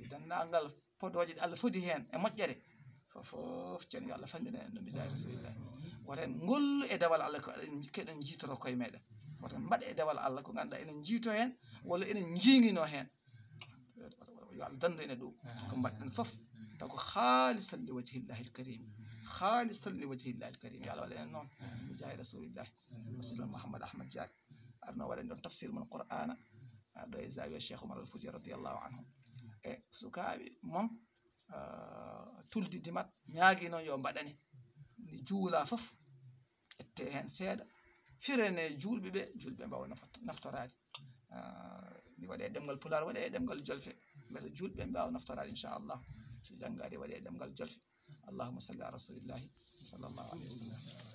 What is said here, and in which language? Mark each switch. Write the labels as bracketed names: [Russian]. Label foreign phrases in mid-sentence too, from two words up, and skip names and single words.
[Fula] dendagal podoje ɗe Allah fodi hen e moƴƴere fof cen yo Allah fandina en ɗum bidaye rasulillah woten gollu e dewal Allah ko keɗen jiitoro koye meɗen woten mbaɗe e dewal Allah ko ganduɗa enen jiito hen walla enen jiiguino hen yo Allah dandu ene ɗum ko mbaɗɗen fof taw ko [Arabic] خالصا لوجه الله الكريم خالصا لوجه الله الكريم [Fula] yo Allah waɗa en noon mi [Arabic] جاه رسول الله [Fula] musidɗo Mouhammad Ahmad Diack arno waɗen ɗon tafsir mon qur'ana ɗo e zawiya Cheikh Oumar al Fouti [Arabic] رضي الله عنه [Fula] e sukaɓe moom tuldi dimat ñaagui noon yo mbaɗani ndi juula fof ette hen seeɗa firene julɓeɓe mbawa naftorade ndi waɗe ɗemgal pular waɗe ɗemgal jolfe beele julɓe mbawa naftorade inchallah so janggade waɗe ɗemgal jolfe [Arabic] اللهم صل على رسول الله صلى الله عليه وسلم